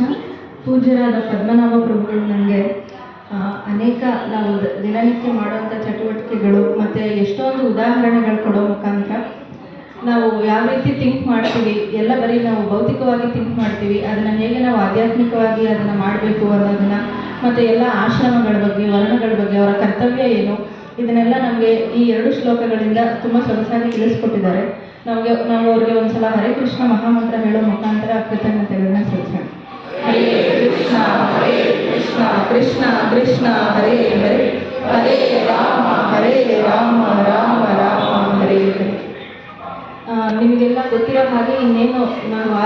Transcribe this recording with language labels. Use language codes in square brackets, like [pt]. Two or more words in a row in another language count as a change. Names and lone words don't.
[kn] ಪೂಜ್ಯರಾದ ಪದ್ಮನಾಭ ಪ್ರಭುಗಳು ನನಗೆ ಅನೇಕ ನಾವು ದಿನನಿತ್ಯ ಮಾಡುವಂಥ ಚಟುವಟಿಕೆಗಳು ಮತ್ತು ಎಷ್ಟೊಂದು ಉದಾಹರಣೆಗಳು ಕೊಡೋ ಮುಖಾಂತರ ನಾವು ಯಾವ ರೀತಿ ಥಿಂಕ್ ಮಾಡ್ತೀವಿ, ಎಲ್ಲ ಬರೀ ನಾವು ಭೌತಿಕವಾಗಿ ಥಿಂಕ್ ಮಾಡ್ತೀವಿ, ಅದನ್ನು ಹೇಗೆ ನಾವು ಆಧ್ಯಾತ್ಮಿಕವಾಗಿ ಅದನ್ನು ಮಾಡಬೇಕು ಅನ್ನೋದನ್ನು, ಮತ್ತು ಎಲ್ಲ ಆಶ್ರಮಗಳ ಬಗ್ಗೆ, ವರ್ಣಗಳ ಬಗ್ಗೆ, ಅವರ ಕರ್ತವ್ಯ ಏನು, ಇದನ್ನೆಲ್ಲ ನಮಗೆ ಈ 2 ಶ್ಲೋಕಗಳಿಂದ ತುಂಬ ಸೊಗಸಾಗಿ ತಿಳಿಸ್ಕೊಟ್ಟಿದ್ದಾರೆ. ನಾವು ಅವ್ರಿಗೆ ಒಂದು ಸಲ ಹರೇ ಕೃಷ್ಣ ಮಹಾಮಂತ್ರ ಹೇಳೋ ಮುಖಾಂತರ ಕೃತಜ್ಞತೆಗಳನ್ನ ಸಲ್ಲಿಸೋಣ. [sa] ಹರೇ ಕೃಷ್ಣ ಕೃಷ್ಣ ಕೃಷ್ಣ ಹರೇ ಹರೇ, ಹರೇ ರಾಮ ರಾಮ ರಾಮ ಹರೇ ಹರೇ. [kn] ನಿಮಗೆಲ್ಲ ಗೊತ್ತಿರೋ ಹಾಗೆ ಇನ್ನೇನು ನಾವು